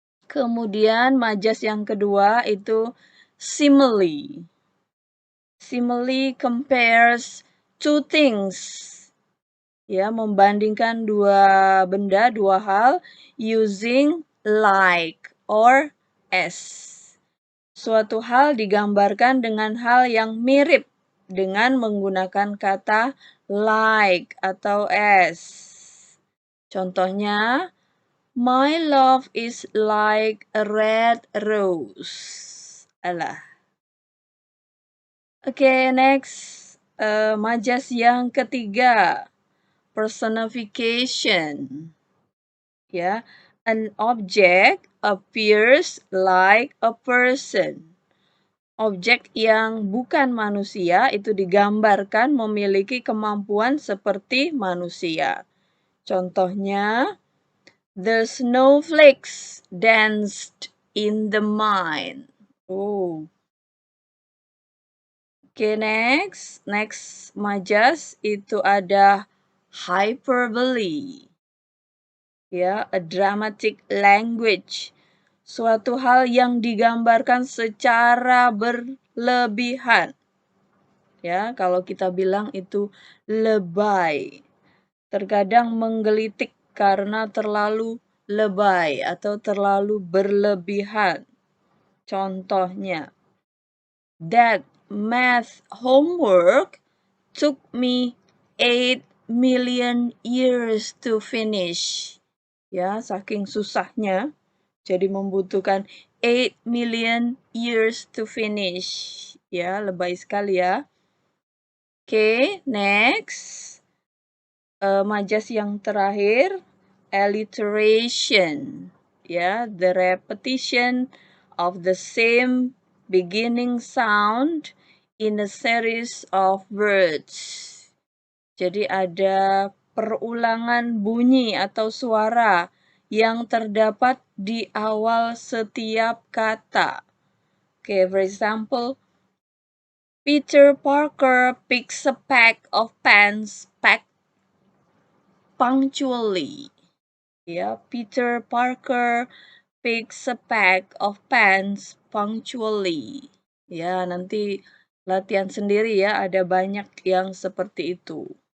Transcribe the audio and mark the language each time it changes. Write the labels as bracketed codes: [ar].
[id] Kemudian majas yang kedua itu simile. [en] Simile compares two things. [id] Ya, membandingkan dua benda, dua hal [en] using like or as. [id] Suatu hal digambarkan dengan hal yang mirip dengan menggunakan kata like atau as. Contohnya, [en] my love is like a red rose. Alah. [id] Oke, next. Majas yang ketiga, personification. [en] Ya, an object appears like a person. [id] Objek yang bukan manusia itu digambarkan memiliki kemampuan seperti manusia. Contohnya, [en] the snowflakes danced in the mine. Oh. [id] Oke, next. Next majas itu ada hyperbole. Ya, [en] a dramatic language. [id] Suatu hal yang digambarkan secara berlebihan. Ya, kalau kita bilang itu lebay. Terkadang menggelitik karena terlalu lebay atau terlalu berlebihan. Contohnya, [en] that math homework took me 8 million years to finish. [id] Ya, saking susahnya jadi membutuhkan [en] 8 million years to finish. [id] Ya, lebay sekali ya. Oke, next. Majas yang terakhir, [en] alliteration, ya, the repetition of the same beginning sound in a series of words. [id] Jadi ada perulangan bunyi atau suara yang terdapat di awal setiap kata. [en] Okay, for example, Peter Parker picks a pack of pens packed punctually. Ya, Peter Parker picks a pack of pens punctually. [id] Ya, nanti latihan sendiri ya, ada banyak yang seperti itu.